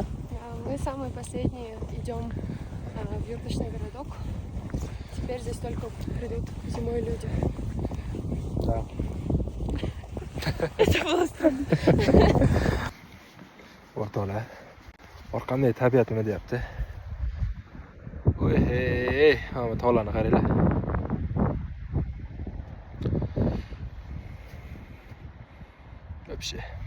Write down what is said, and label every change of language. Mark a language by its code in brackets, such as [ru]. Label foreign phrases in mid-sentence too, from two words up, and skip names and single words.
[ru] Мы самые последние идем в юрточный городок. Теперь здесь только придут зимой люди. Да. Это было странно. [uz] O'rtoqlar, orqamda tabiat nima deyapti? Voy, hamma tog'larni qaranglar. [ru] Вообще.